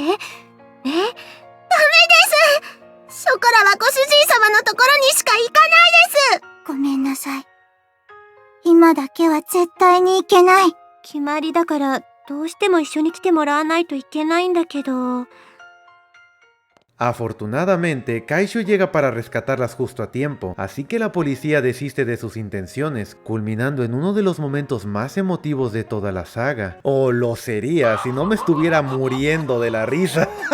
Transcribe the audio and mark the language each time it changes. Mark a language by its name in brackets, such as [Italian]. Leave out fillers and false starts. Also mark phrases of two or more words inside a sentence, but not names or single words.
[Japanese] ダメです。ショコラはご主人様のところにしか行かないです。ごめんなさい。今だけは絶対に行けない。決まりだからどうしても一緒に来てもらわないといけないんだけど。 [Spanish] Afortunadamente, Kaishu llega para rescatarlas justo a tiempo, así que la policía desiste de sus intenciones, culminando en uno de los momentos más emotivos de toda la saga. O lo sería si no me estuviera muriendo de la risa.